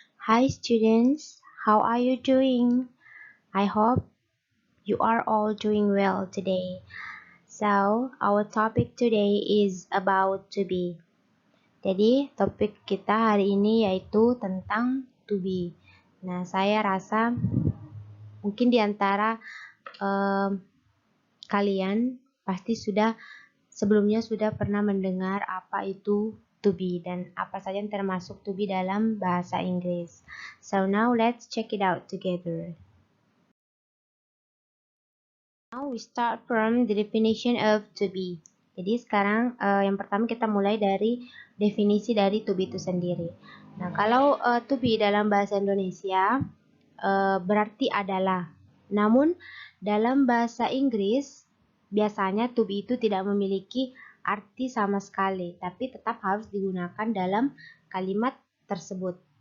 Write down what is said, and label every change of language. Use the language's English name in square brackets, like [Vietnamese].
[English] Hi students, how are you doing? I hope you are all doing well today. So, our topic today is about to be. [Indonesian] Jadi, topik kita hari ini yaitu tentang to be. Nah, saya rasa mungkin di antara kalian pasti sebelumnya sudah pernah mendengar apa itu to be dan apa saja yang termasuk to be dalam bahasa Inggris. [English] So now let's check it out together. Now we start from the definition of to be. [Indonesian] Jadi sekarang yang pertama kita mulai dari definisi dari to be itu sendiri. Nah, kalau to be dalam bahasa Indonesia berarti adalah. Namun dalam bahasa Inggris biasanya to be itu tidak memiliki arti sama sekali, tapi tetap harus digunakan dalam kalimat tersebut.